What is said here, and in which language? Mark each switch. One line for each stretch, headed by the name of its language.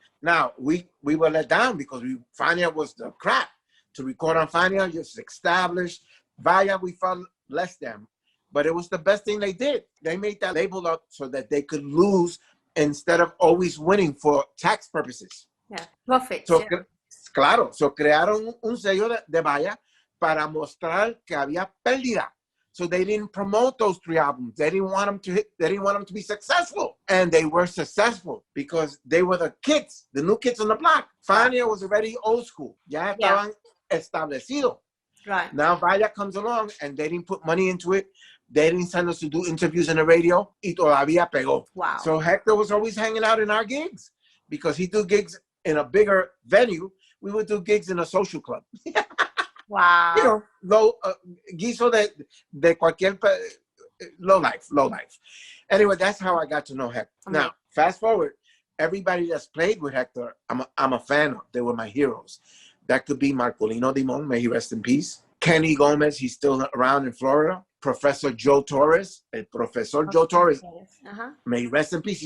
English: Now, we were let down because Fania was the crap. To record on Fania, just established. Vaya, we felt less than. But it was the best thing they did. They made that label up so that they could lose instead of always winning for tax purposes. Yeah, profit.
Spanish: So, claro, so crearon un sello de Vaya para mostrar que había pérdida.
English: So they didn't promote those three albums. They didn't want them to hit. They didn't want them to be successful, and they were successful because they were the kids, the new kids on the block. Fania was already old school.
Spanish: Ya estaban establecido. Right.
English: Now Vaya comes along, and they didn't put money into it. They didn't send us to do interviews in the radio.
Spanish: Y todavía pegó. Wow.
English: So Hector was always hanging out in our gigs because he do gigs in a bigger venue. We would do gigs in a social club. Wow. You know,
Spanish: guiso de cualquier
English: low life. Anyway, that's how I got to know Hector. Okay. Now, fast forward, everybody that's played with Hector, I'm a fan of. They were my heroes. That could be Marcolino Dimon, may he rest in peace. Kenny Gomez, he's still around in Florida. Professor Joe Torres, Joe Torres, may he rest in peace.